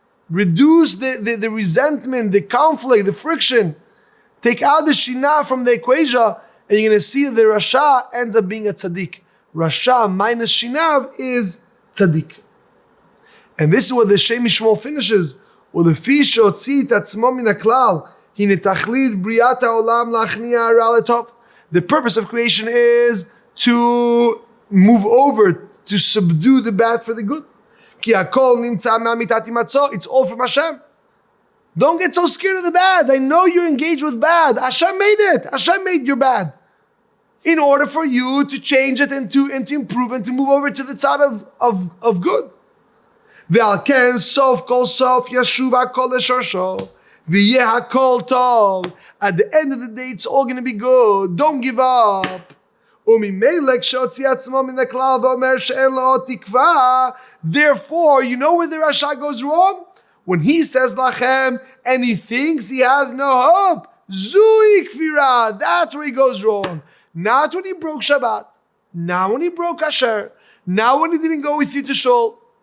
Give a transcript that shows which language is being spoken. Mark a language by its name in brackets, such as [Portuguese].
[English] Reduce the resentment, the conflict, the friction. Take out the Shinav from the equation and you're going to see that the Rasha ends up being a Tzaddik. Rasha minus Shinav is Tzaddik. And this is what the Shem Mishmuel finishes. [Hebrew] ולפי שהוציא את עצמו מן הכלל, הנה תכלית בריאת העולם להכניע הרע לטוב. [English] The purpose of creation is to move over, to subdue the bad for the good. [Hebrew] כי הכל נמצא מהמיתת הימצאו, [English] it's all from Hashem. Don't get so scared of the bad. I know you're engaged with bad. Hashem made it. Hashem made your bad. In order for you to change it and to improve and to move over to the side of good. [Hebrew] ועל כן סוף כל סוף ישוב הכל לשורשו ויהיה הכל טוב. [English] At the end of the day, it's all going to be good. Don't give up. [Hebrew] וממילא כשהוציא עצמו מן הכלל ואומר שאין לו תקווה. [English] Therefore, you know where the Rasha goes wrong? When he says lachem and he thinks he has no hope. Zui kfira. That's where he goes wrong. Not when he broke Shabbat. Not when he broke Asher. Not when he didn't go with you to Shul.